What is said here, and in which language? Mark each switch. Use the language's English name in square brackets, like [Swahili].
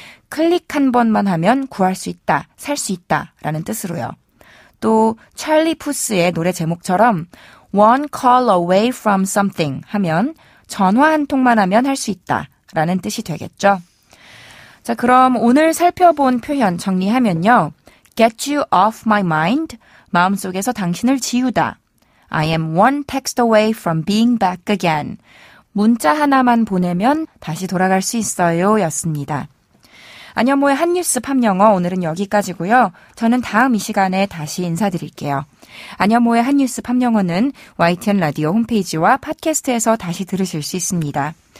[Korean] 클릭 한 번만 하면 구할 수 있다, 살 수 있다 라는 뜻으로요. 또 찰리 푸스의 노래 제목처럼 [English] one call away from something [Korean] 하면 전화 한 통만 하면 할 수 있다 라는 뜻이 되겠죠. 자, 그럼 오늘 살펴본 표현 정리하면요. [English] Get you off my mind, [Korean] 마음속에서 당신을 지우다. [English] I am one text away from being back again. [Korean] 문자 하나만 보내면 다시 돌아갈 수 있어요 였습니다. 안현모의 한뉴스 팝영어 오늘은 여기까지고요. 저는 다음 이 시간에 다시 인사드릴게요. 안현모의 한뉴스 팝영어는 YTN 라디오 홈페이지와 팟캐스트에서 다시 들으실 수 있습니다.